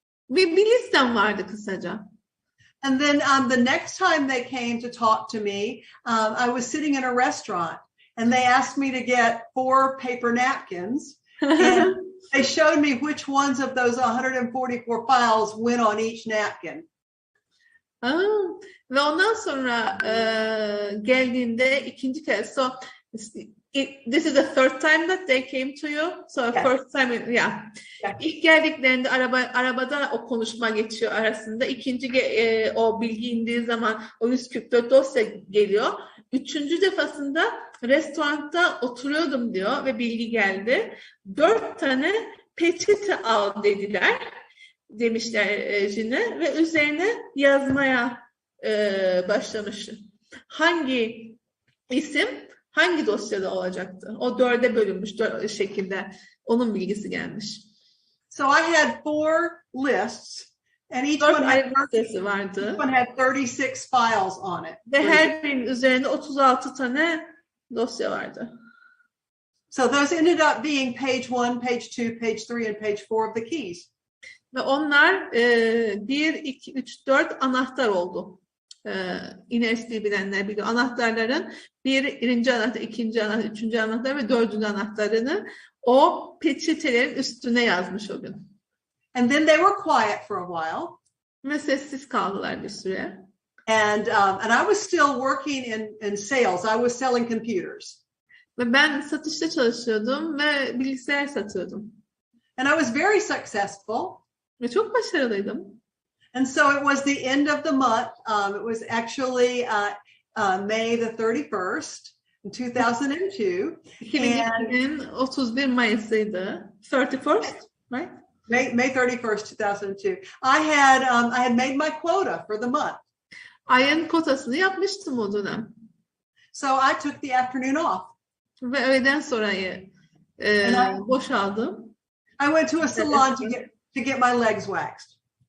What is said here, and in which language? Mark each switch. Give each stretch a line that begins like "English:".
Turkish: Bir listem vardı kısaca.
English: And then the next time they came to talk to me, I was sitting in a restaurant, and they asked me to get 4 paper napkins. And they showed me which ones of those 144 files went on each napkin.
Turkish: Ve ondan sonra geldiğinde ikinci kez
English: This is the third time that they came to you. So Yes. first time, yeah. Yeah.
Turkish: İlk geldiklerinde arabada o konuşma geçiyor arasında. İkinci o bilgi indiği zaman o 144 dosya geliyor. Üçüncü defasında restoranda oturuyordum diyor ve bilgi geldi. 4 tane peçete al dediler. Demişler Jin'e ve üzerine yazmaya başlamış. Hangi isim hangi dosyada olacaktı? O 4'e bölünmüş şekilde. Onun bilgisi gelmiş.
English: So I had 4 lists and each
Turkish: 4
English: one
Turkish: ayrı listesi vardı.
English: had 36 files on it.
Turkish: Ve her birinin üzerinde 36 tane dosya vardı.
English: So those ended up being page 1, page 2, page 3 and page 4 of the keys.
Turkish: Ve onlar 1, 2, 3, 4 anahtar oldu. İNSD bilenler biliyor. Anahtarların birinci anahtar, ikinci anahtar, üçüncü anahtar ve dördüncü anahtarını o peçetelerin üstüne yazmış o gün.
English: And then they were quiet for a while.
Turkish: Ve sessiz kaldılar bir süre.
English: And I was still working in sales. I was selling computers.
Turkish: Ve ben satışta çalışıyordum ve bilgisayar satıyordum.
English: And I was very successful.
Turkish: Ve çok başarılıydım.
English: And so it was the end of the month. It was actually May the 31st in 2002.
Turkish: 2002'nin 31 Mayıs'ıydı.
English: 31st, right? May 31st, 2002. I had made my quota for the month.
Turkish: Ayın kotasını yapmıştım o dönem.
English: So I took the afternoon off.
Turkish: Ve öğleden sonrayı boşaldım.
English: I went to a salon to get my legs waxed.